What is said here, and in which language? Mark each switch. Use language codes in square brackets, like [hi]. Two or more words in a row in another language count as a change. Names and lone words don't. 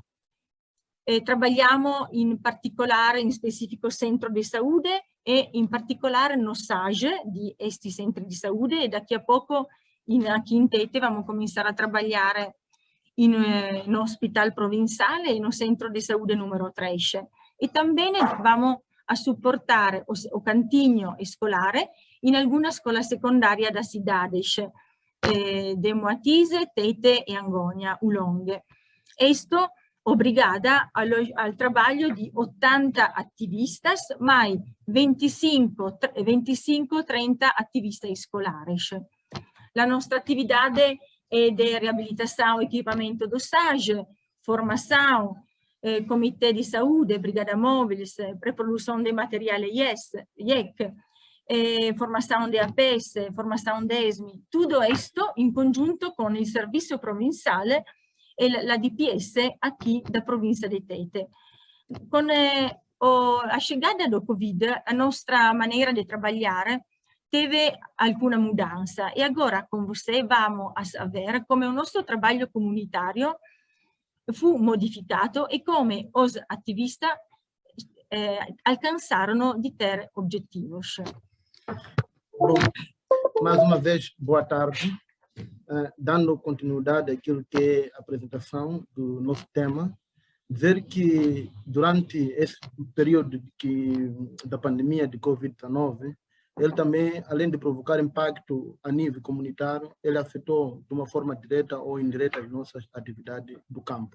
[it] Trabalhiamo in particolare in specifico centro di salute e in particolare no SAGE di questi centri di salute e da qui a poco [pt] aqui em Tete vamos começar a trabalhar no hospital provincial e no centro de saúde número 3. E também vamos a suportar o cantinho escolare in alguna [it] scuola secondaria [pt] da cidades de Moatise, Tete e Angonia, Ulonghe. Esto obrigada al trabalho di 80 attivistas, mais 25-30 attivistas escolares. [it] La nostra [pt] atividade é de reabilitação, equipamento, dosagem, formação, comitê de saúde, brigada móveis, pré-produção de material IEC, formação de APS, formação de ESMI, tudo isto em conjunto com o serviço provincial e la DPS aqui da província de Tete. Com a chegada do Covid, a nossa maneira de trabalhar teve alguma mudança e agora com você vamos a ver como o nosso trabalho comunitário [it] fu modificato e come [pt] os attivistas alcançaram de ter objetivos. Bom, mais uma vez, boa tarde. Dando continuidade àquilo que é a apresentação do nosso tema, ver que durante esse período da pandemia de Covid-19, ele também, além de provocar impacto a nível comunitário, ele afetou de uma forma direta ou indireta as nossas atividades do campo.